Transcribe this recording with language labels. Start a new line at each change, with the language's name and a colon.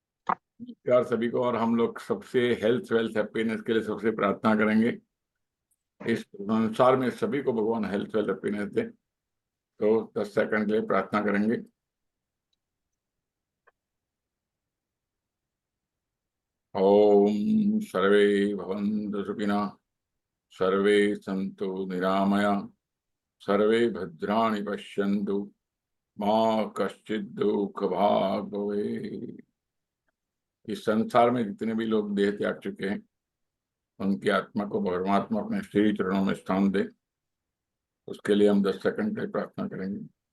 Hindi: नमस्कार सभी को। और हम लोग सबसे हेल्थ वेल्थ हैप्पीनेस के लिए सबसे प्रार्थना करेंगे। इस संसार में सभी को भगवान हेल्थ वेल्थ हैप्पीनेस दे। तो 10 सेकंड के लिए प्रार्थना करेंगे।
Sanskrit: ओम सर्वे भवन्तु सुखिनः, सर्वे सन्तु निरामया, सर्वे भद्राणि पश्यन्तु, मां कश्चित् दुःख भाग् भवेत्।
Hindi: इस संसार में जितने भी लोग देह त्याग चुके हैं, उनकी आत्मा को परमात्मा अपने श्री चरणों में स्थान दे। उसके लिए हम 10 सेकंड के लिए प्रार्थना करेंगे।